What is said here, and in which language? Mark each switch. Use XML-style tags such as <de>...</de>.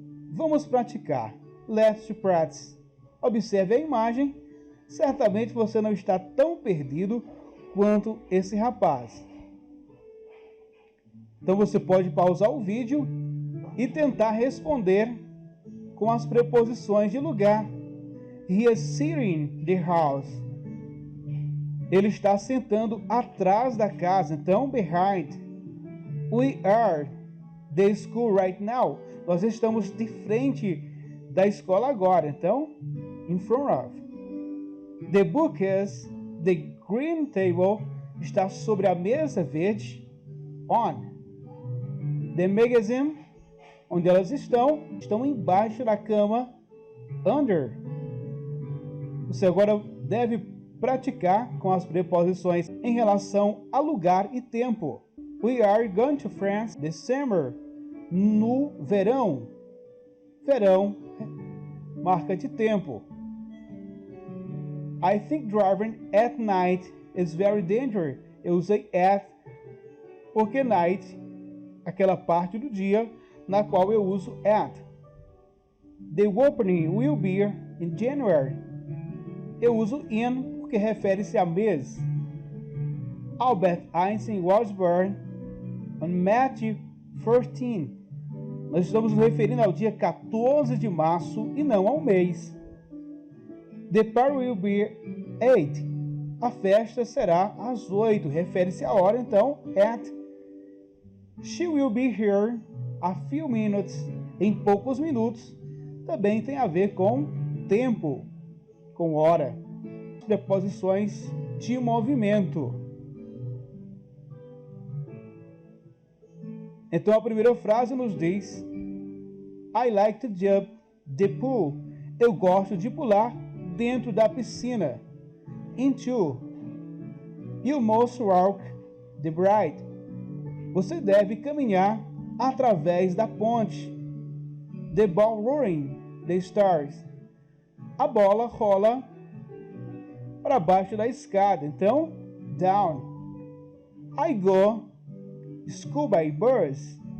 <pt>Vamos praticar.</pt> <en>Let's practice.</en> <pt>Observe a imagem. Certamente você não está tão perdido quanto esse rapaz. Então você pode pausar o vídeo e tentar responder com as preposições de lugar.</pt> <en>He is sitting in the house.</en> <pt>Ele está sentando atrás da casa. Então, behind.</pt> <en>We are the school right now.</en> <pt>Nós estamos de frente da escola agora. Então, in front of.</pt> <en>The book is the green table.</en> <pt>Está sobre a mesa verde. On. The magazine, onde elas estão embaixo da cama. Under. Você agora deve praticar com as preposições em relação a lugar e tempo.</pt> <en>We are going to France this summer.</en> <pt>No verão. Verão, marca de tempo.</pt> <en>I think driving at night is very dangerous.</en> <pt>Eu usei at, porque night, aquela parte do dia na qual eu uso at.</pt> <en>The opening will be in January.</en> <pt>Eu uso in porque refere-se a mês.</pt> <en>Albert Einstein was born on March 14.</en> <pt>Nós estamos nos referindo ao dia 14 de março e não ao mês.</pt> <en>The party will be 8.</en> <pt>A festa será às 8. Refere-se à hora, então, at.</pt> <en>She will be here a few minutes.</en> <pt>Em poucos minutos. Também tem a ver com tempo, com hora. Preposições de movimento. Então a primeira frase nos diz:</pt> <en>I like to jump the pool.</en> <pt>Eu gosto de pular dentro da piscina. Into.</pt> <en>You must walk the bridge.</en> <pt>Você deve caminhar através da ponte.</pt> <en>The ball rolling the stairs.</en> <pt>A bola rola para baixo da escada.</pt> <en>Então, down. I go school by bus.</en>